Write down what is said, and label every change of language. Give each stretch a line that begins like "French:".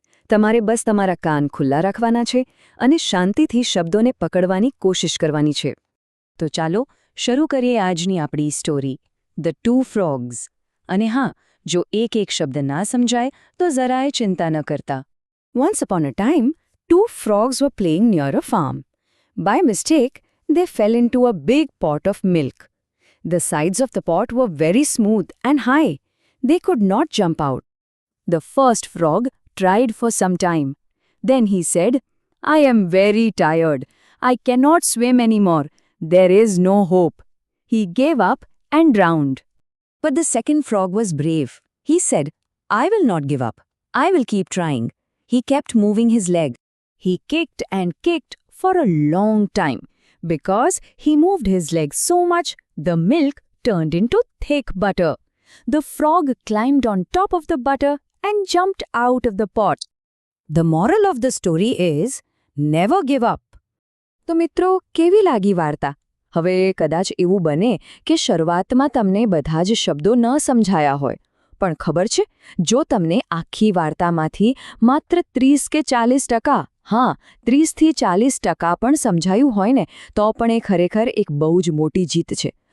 Gujarati: તમારે બસ તમારા કાન ખુલ્લા રાખવાના છે અને શાંતિથી શબ્દોને પકડવાની કોશિશ કરવાની છે. તો ચાલો શરૂ કરીએ આજની આપણી સ્ટોરી, ધ 2 ફ્રોગ્સ. અને હા, જો એક શબ્દ ના સમજાય તો જરાય ચિંતા ન કરતા.
English: Once upon a time, 2 frogs were playing near a farm. By mistake, they fell into a big pot of milk. The sides of the pot were very smooth and high. They could not jump out. The first frog tried for some time. Then he said, "I am very tired. I cannot swim anymore. There is no hope." He gave up and drowned. But the second frog was brave. He said, "I will not give up. I will keep trying." He kept moving his leg. He kicked and kicked for a long time. Because he moved his leg so much, the milk turned into thick butter. The frog climbed on top of the butter and jumped out of the pot. The moral of the story is, never give up.
Gujarati: તો મિત્રો, કેવી લાગી વાર્તા? હવે કદાચ એવું બને કે શરૂઆતમાં તમને બધા જ શબ્દો ન સમજાયા હોય, પણ ખબર છે, જો તમને આખી વાર્તામાંથી માત્ર 30 કે 40%, હા 30થી 40% પણ સમજાયું હોય ને, તો પણ એ ખરેખર એક બહુ જ મોટી જીત છે.